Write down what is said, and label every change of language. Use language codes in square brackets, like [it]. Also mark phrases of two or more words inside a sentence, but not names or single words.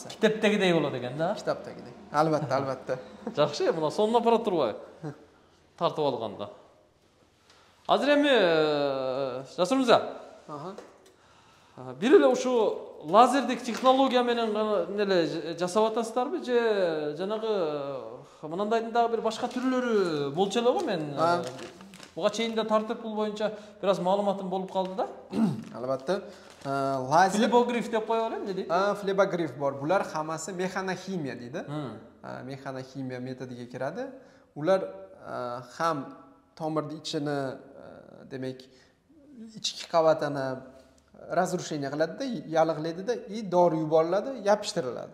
[uz] Kitobdagidek bo'ladi ekanda. Kitobdagidek. Albatta. Yaxshi, buni son apparat turibdi. Tortib olganda. Hozir ham Jasur mirza. [ky] Bir ele şu lazerdeki texnologiya menен nele жасап атасыздарбы же жанагы мынандайдын дагы bir башка түрлөрү болчу эле го мен буга чейин да тартып бул боюнча бир аз маалыматым болуп калды да. [uz] Albatta. Lazer [ky] flebogrif deb коё берем деди. [uz] Flebogrif bor. Bular hammasi mexanoximiya deydi. Mexanoximiya metodiga kiradi. Ular ham tomirning ichini demak ichki qavatini razrushение qiladi-da, yallig'laydi-da, dori yuboriladi, yopishtiriladi.